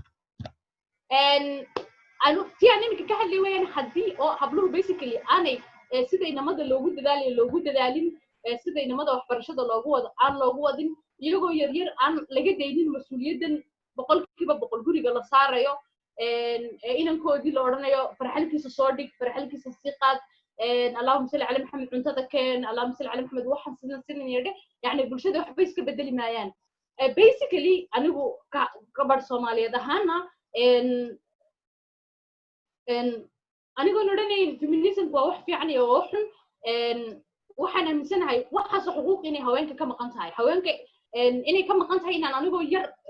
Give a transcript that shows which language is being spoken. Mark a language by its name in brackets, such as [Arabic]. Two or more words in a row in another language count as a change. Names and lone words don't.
[Somali] anu iminka ka hadlay weyaan haddii oo habluhu basically aanay sida inamada loogu dadaalin sida inamada waxbarashada aan loogu wadin iyagoo yaryar aan laga daynin mas-uuliyaddan 100% guriga la saarayo inankoodii la odhanayo farxalkiisa soo dhig farxalkiisa sii qaad [Arabic] اللهم صل على محمد [Somali] cuntada keen [Arabic] اللهم صل على محمد [Somali] waxaan sidan yeedhe yani bulshada waxba iska bedeli maayaan basically anigu gabadh Soomaaliyeed ahaana anigu odhanayn feminism waa wax fiican iyo wax xun waxaan aaminsanahay waxaas xuquuq inay haweenka ka maqan tahay haweenka inay ka maqan tahay inaan anigoo yar